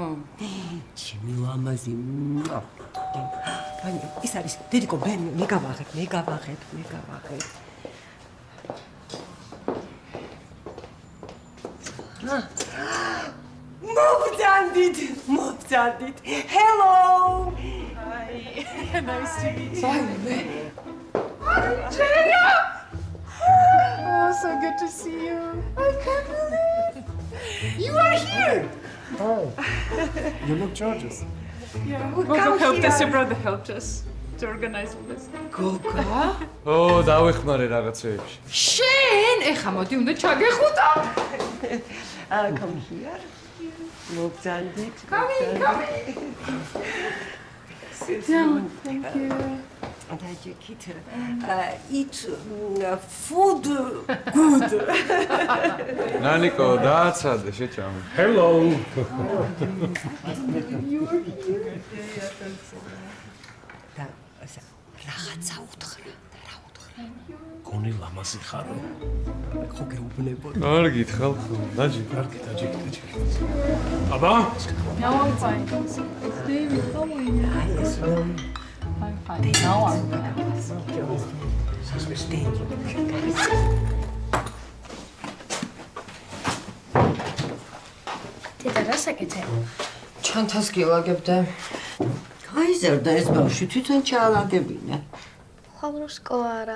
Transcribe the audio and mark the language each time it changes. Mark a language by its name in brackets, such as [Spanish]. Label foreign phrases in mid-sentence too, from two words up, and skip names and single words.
[Georgian] ჩემი ლამაზი. ვაიმე, ის არის დედიკო, მე გავაღებ. მობძანდით. [English] Hello. Hi. Nice to meet you. [Georgian] ვაიმე. [English] Oh, so good to see you. I can't believe you are here. Oh, you look gorgeous. Yeah. come Gogo helped us. here. Your brother helped us to organize all this. [Georgian] გოგა? დავეხმარე რაღაცეებში. შენ, ეხა მოდი უნდა ჩაგეხუტა. [English] Come here. მობძანდით. Come. Thank you. Tajikit. Eat food good. [Georgian] ნანიკო, დააცადე, შეჭამე. [English] Hello. [Georgian] და რაღაცა უთხრა. გონი ლამაზი ხარო. ხო გეუბნებოდი. არ გითხარ ხო? დაჯი. კარგი, დაჯიქი. აბა? [English] Now I'm fine. David, how are you? I'm fine. Now I'm fine. [Georgian] დედა რა საკეთე? ჩანთას გილაგებდე. გაიზარდა ეს ბავშვი, თვითონ ჩაალაგებინა. ხალხურ სკოლა არა.